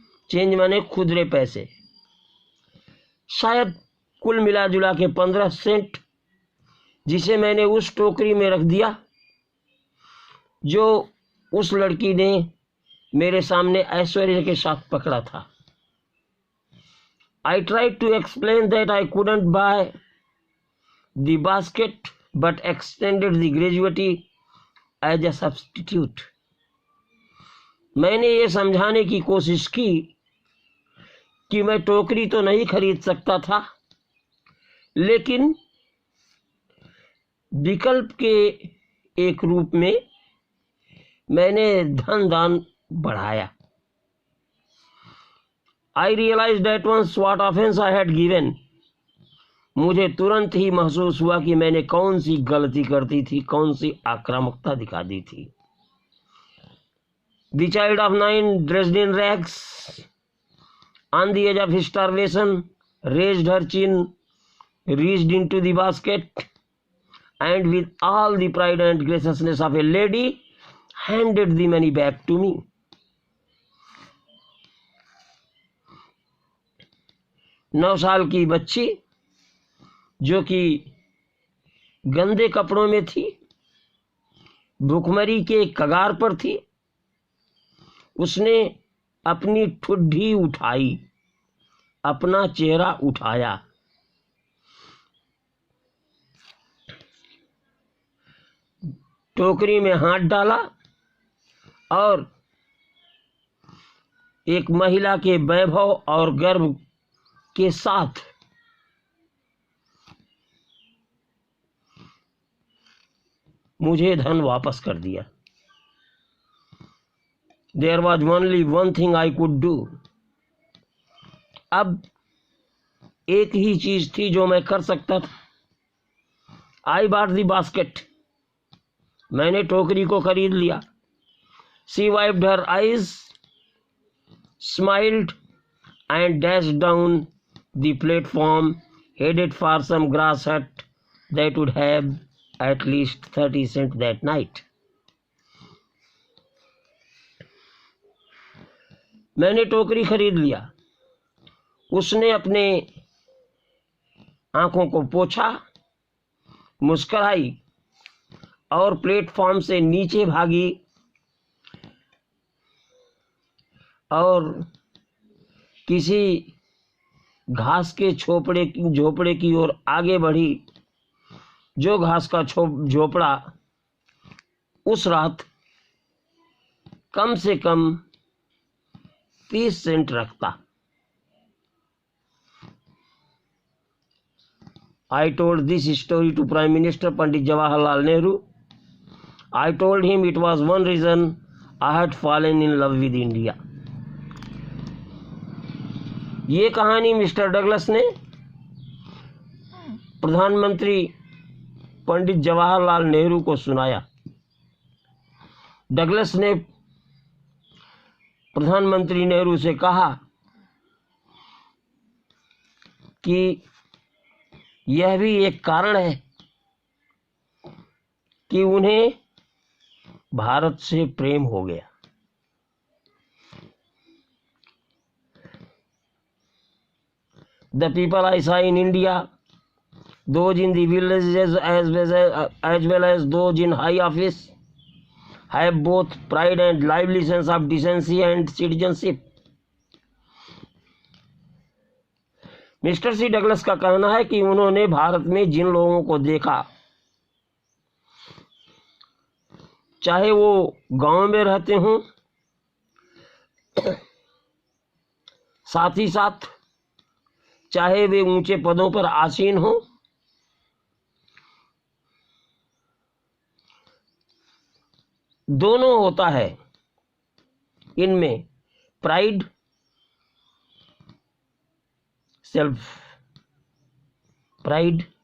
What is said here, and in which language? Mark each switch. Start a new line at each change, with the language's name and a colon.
Hindi: Change माने खुदरे पैसे, शायद कुल मिला जुला के 15 सेंट, जिसे मैंने उस टोकरी में रख दिया जो उस लड़की ने मेरे सामने ऐश्वर्य के साथ पकड़ा था।
English: I tried to explain that I couldn't buy the basket but extended the gratuity as a substitute.
Hindi: मैंने ये समझाने की कोशिश की कि मैं टोकरी तो नहीं खरीद सकता था, लेकिन विकल्प के एक रूप में मैंने धन दान बढ़ाया।
English: I realized at once what offense I had given.
Hindi: मुझे तुरंत ही महसूस हुआ कि मैंने कौन सी गलती कर दी थी, कौन सी आक्रामकता दिखा दी थी।
English: The child of 9, dressed in rags, on the edge of starvation, raised her chin, reached into the basket, and with all the pride and graciousness of a lady, handed the money back to me.
Hindi: 9 साल की बच्ची जो कि गंदे कपड़ों में थी, भूखमरी के कगार पर थी, उसने अपनी ठुड्डी उठाई, अपना चेहरा उठाया, टोकरी में हाथ डाला और एक महिला के वैभव और गर्व के साथ मुझे धन वापस कर दिया।
English: There was only one thing I could do.
Hindi: अब एक ही चीज थी जो मैं कर सकता था।
English: I bought the basket.
Hindi: मैंने टोकरी को खरीद लिया।
English: She wiped her eyes, smiled and dashed down the platform, headed for some grass hut that would have at least 30 cents that night.
Hindi: मैंने टोकरी खरीद लिया। उसने अपने आंखों को पोंछा, मुस्कुराई और प्लेटफॉर्म से नीचे भागी और किसी घास के झोपड़े की ओर आगे बढ़ी, जो घास का झोपड़ा उस रात कम से कम 30 सेंट रखता।
English: I told this story to Prime Minister Pandit Jawaharlal Nehru. I told him it was one reason I had fallen in love with India.
Hindi: ये कहानी मिस्टर डगलस ने प्रधानमंत्री पंडित जवाहरलाल नेहरू को सुनाया। डगलस ने प्रधानमंत्री नेहरू से कहा कि यह भी एक कारण है कि उन्हें भारत से प्रेम हो गया।
English: The people I saw in India, those in the villages as well as those in high office, have both pride and lively sense of decency and citizenship.
Hindi: Mister C Douglas का कहना है कि उन्होंने भारत में जिन लोगों को देखा, चाहे वो गांव में रहते हों, साथ ही साथ चाहे वे ऊंचे पदों पर आसीन हों, दोनों होता है इनमें प्राइड, सेल्फ प्राइड।